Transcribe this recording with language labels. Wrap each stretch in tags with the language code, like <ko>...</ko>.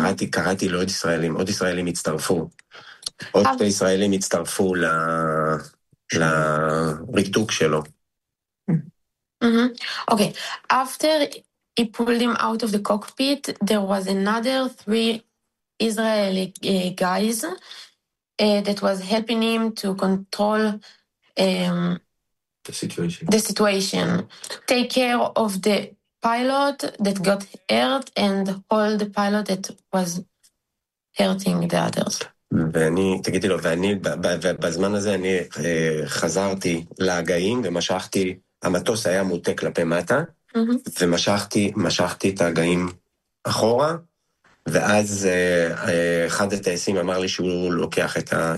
<he>קראתי לעוד ישראלים, עוד ישראלים הצטרפו. עוד שתי ישראלים הצטרפו לריתוק שלו.</he> <en>Okay, after he pulled him out of the cockpit, there was another three Israeli guys that was helping him to control the situation. Take care of the pilot that got hurt and all the pilot that was hurting the others.</en> <he>ואני, תגידי לו, ואני, בזמן הזה אני חזרתי להגעים ומשכתי, המטוס היה מוטה כלפי מטה, ומשכתי את ההגעים אחורה, ואז אחד הטייסים אמר לי שהוא לוקח את ה...</he>